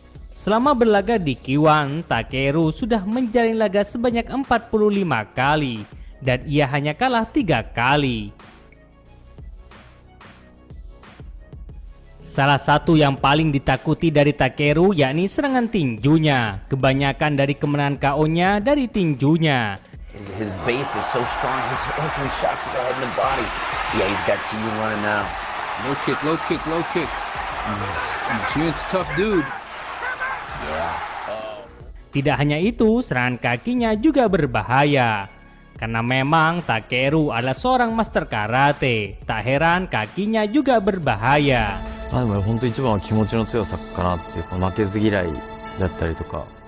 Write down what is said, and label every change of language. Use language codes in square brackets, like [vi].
[id] Selama berlaga di K1, Takeru sudah menjalin laga sebanyak 45 kali dan ia hanya kalah 3 kali. Salah satu yang paling ditakuti dari Takeru yakni serangan tinjunya. Kebanyakan dari kemenangan KO-nya dari tinjunya. [en] His base is so strong. He's opening shots to the head and the body. Yeah, he's got you running now. Low kick, low kick, low kick. June's tough dude. [id] Tidak hanya itu, serangan kakinya juga berbahaya. Karena memang Takeru adalah seorang master karate. Tak heran kakinya juga berbahaya. [ja] でも本当一番は気持ちの強さかなっていう、この負けず嫌いだったりとか。